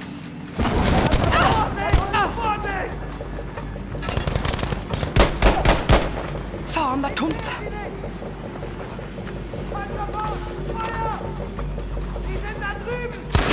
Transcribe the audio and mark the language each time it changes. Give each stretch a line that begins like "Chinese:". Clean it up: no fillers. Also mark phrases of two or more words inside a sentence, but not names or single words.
German: Vorsicht! Vorsicht!
Norwegian: Faen, det er tomt.
German: Feuer! Die sind da drüben!